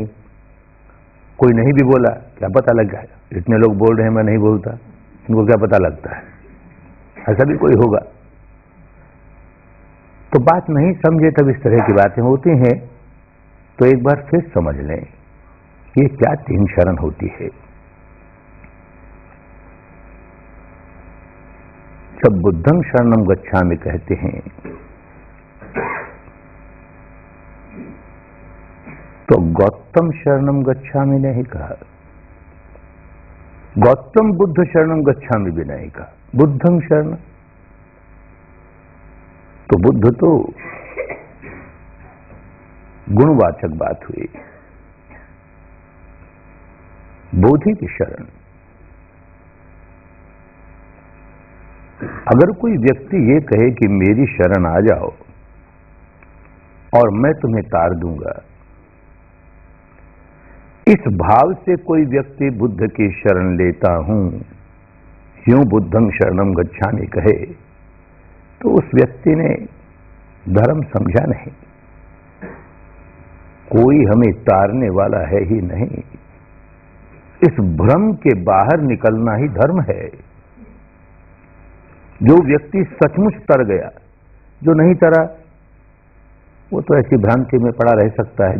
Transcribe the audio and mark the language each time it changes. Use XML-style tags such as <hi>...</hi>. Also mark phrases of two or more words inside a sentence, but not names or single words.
<hi>कोई नहीं भी बोला, क्या पता लग गया, इतने लोग बोल रहे हैं मैं नहीं बोलता, इनको क्या पता लगता है, ऐसा भी कोई होगा। तो बात नहीं समझे तब इस तरह की बातें होती हैं। तो एक बार फिर समझ लें ये क्या 3 शरण होती है। जब</hi> <pi>बुद्धं शरणं गच्छामि</pi> <hi>कहते हैं तो</hi> <pi>गौतम शरणं गच्छामि</pi> <hi>नहीं कहा,</hi> <pi>गौतम बुद्ध शरणं गच्छामि</pi> <hi>भी नहीं कहा,</hi> <pi>बुद्धं शरण।</pi> <hi>तो बुद्ध तो गुणवाचक बात हुई। बोधि की शरण। अगर कोई व्यक्ति ये कहे कि मेरी शरण आ जाओ, और मैं तुम्हें तार दूंगा। इस भाव से कोई व्यक्ति बुद्ध की शरण लेता हूं, यूं</hi> <pi>बुद्धं शरणम गच्छामि</pi> <hi>कहे, तो उस व्यक्ति ने धर्म समझा नहीं। कोई हमें तारने वाला है ही नहीं। इस भ्रम के बाहर निकलना ही धर्म है। जो व्यक्ति सचमुच तर गया, जो नहीं तरा वो तो ऐसी भ्रांति में पड़ा रह सकता है।</hi>